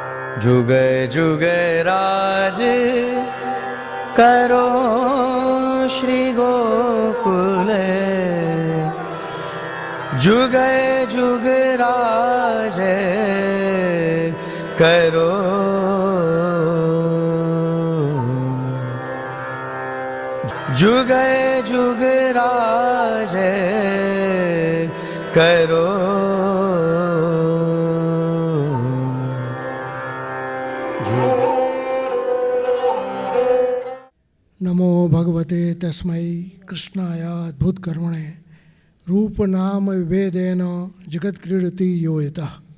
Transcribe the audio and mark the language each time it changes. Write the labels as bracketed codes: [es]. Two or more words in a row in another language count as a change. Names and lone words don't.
[bn] যুগে যুগে রাজ করো শ্রী গোকুলে, যুগে যুগে রাজ করো, যুগে যুগে রাজ করো। [sa] नमो भगवते तस्मै कृष्णाय अद्भुत कर्मणे रूप नाम विभेदेन जगत क्रीडति यो यतः।